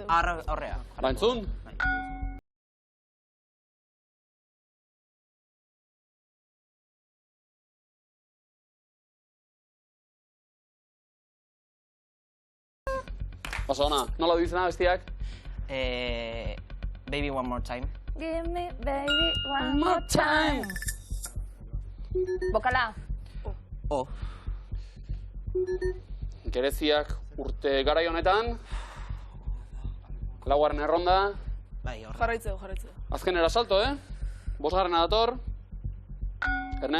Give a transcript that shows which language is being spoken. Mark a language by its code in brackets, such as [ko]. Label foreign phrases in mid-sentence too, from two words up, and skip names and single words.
[eu] Aurrea. Ba, entzun? Oso ona, nola du izena bestiak? [en] Baby one more time. Give me baby one more time. [eu] Bokala? Gereziak urte garai honetan, laugarren erronda, Jarraitze du. azkenera salto, Bosgarrena dator. Erne.